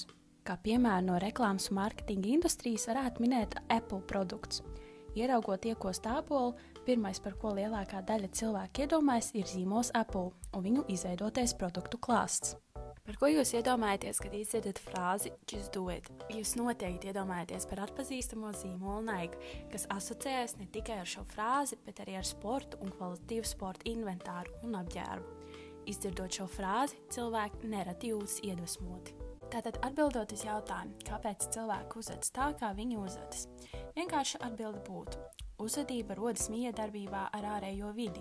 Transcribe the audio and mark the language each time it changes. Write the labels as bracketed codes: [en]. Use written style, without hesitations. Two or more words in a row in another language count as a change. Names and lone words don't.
[lv] Kā piemēru no reklāmas un mārketinga industrijas varētu minēt Apple produkts. Ieraugot iekost ābolu, pirmais, par ko lielākā daļa cilvēku iedomājas, ir zīmols Apple un viņu izveidotais produktu klāsts. Par ko jūs iedomājaties, kad izdzirdat frāzi [en] "just do it"? [lv] Jūs noteikti iedomājaties par atpazīstamo zīmolu Nike, kas asociējas ne tikai ar šo frāzi, bet arī ar sportu un kvalitatīvu sporta inventāru un apģērbu. Izdzirdot šo frāzi, cilvēki nereti jūtas iedvesmoti. Tātad atbildot uz jautājumu, kāpēc cilvēki uzvedas tā, kā viņi uzvedas, vienkārši atbilde būtu: uzvedība rodas miedarbībā ar ārējo vidi.